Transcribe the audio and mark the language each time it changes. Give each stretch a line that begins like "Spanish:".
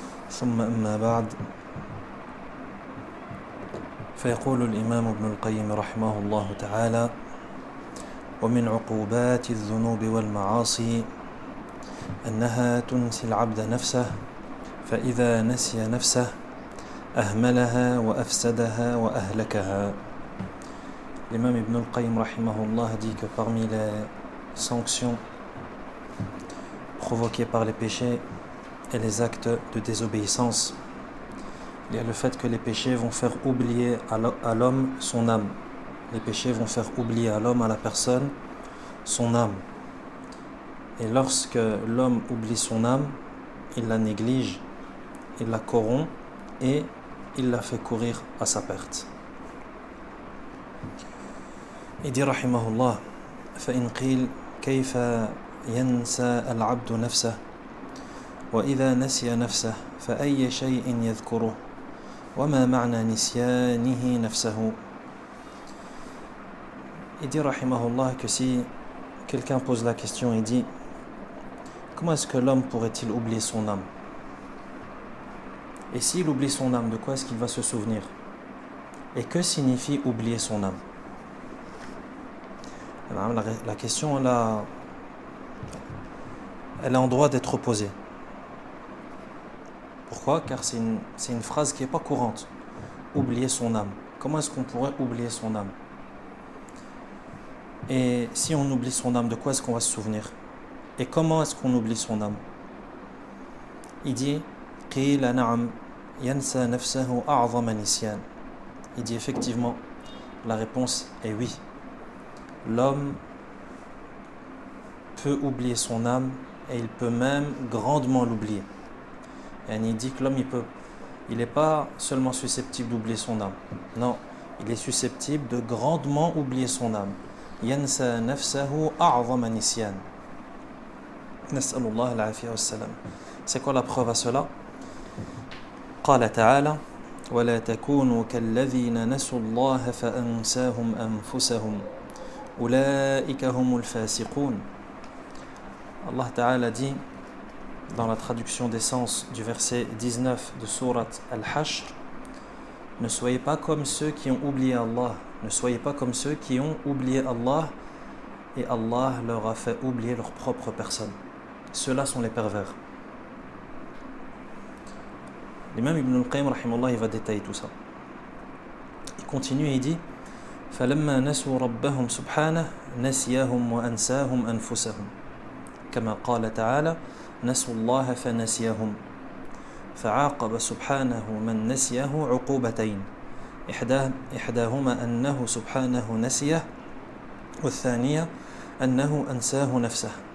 Arabic: ثم أما بعد فيقول الإمام ابن القيم رحمه الله تعالى: ومن عقوبات الذنوب والمعاصي أنها تنسي العبد نفسه، فإذا نسي نفسه أهملها وأفسدها وأهلكها.
French: L'imam Ibn al-Qayyim rahimahullah dit que parmi les sanctions provoquées par les péchés et les actes de désobéissance, il y a le fait que les péchés vont faire oublier à l'homme son âme. Les péchés vont faire oublier à l'homme, à la personne, son âme. Et lorsque l'homme oublie son âme, il la néglige, il la corrompt et il la fait courir à sa perte. Il dit
Arabic: rahimahullah: فإن قيل كيف ينسى العبد نفسه وإذا نسي نفسه فأي شيء يذكره وما معنى نسيانه نفسه.
French: Il dit rahimahullah que si quelqu'un pose la question et dit: comment est-ce que l'homme pourrait-il oublier son âme? Et s'il oublie son âme, de quoi est-ce qu'il va se souvenir? Et que signifie oublier son âme? La question elle est en droit d'être posée. Pourquoi? Car c'est une phrase qui n'est pas courante. Oublier son âme. Comment est-ce qu'on pourrait oublier son âme? Et si on oublie son âme, de quoi est-ce qu'on va se souvenir? Et comment est-ce qu'on oublie son âme? Il dit:
Arabic: قِيلَ نَعَمْ يَنْسَى نَفْسَهُ أَعْظَمَ نِسْيَانٍ.
French: Il dit effectivement, la réponse est oui. L'homme peut oublier son âme et il peut même grandement l'oublier. Et il dit que l'homme il n'est pas seulement susceptible d'oublier son âme. Non, il est susceptible de grandement oublier son âme.
Arabic: ينسى نفسه أعظم نسيان. نسأل الله العافية والسلام.
French: C'est quoi la preuve à cela?
Arabic: قال تعالى: ولا تكونوا كالذين نسوا الله فأنساهم أنفسهم أولئك هم الفاسقون.
French: Allah Ta'ala dit dans la traduction des sens du verset 19 de sourate Al-Hashr: ne soyez pas comme ceux qui ont oublié Allah, ne soyez pas comme ceux qui ont oublié Allah et Allah leur a fait oublier leur propre personne. Ceux-là sont les pervers. L'imam Ibn al-Qayyim rahimahullah, il va détailler tout ça. Il continue et il dit:
Arabic: فَلَمَّا نَسُوا رَبَّهُمْ سُبْحَانَهُ نَسِيَهُمْ وَأَنْسَاهُمْ أَنفُسَهُمْ كما قال تعالى: نسوا الله فنسيهم. فعاقب سبحانه من نسيه عقوبتين، إحداهما أنه سبحانه نسيه والثانية أنه أنساه نفسه.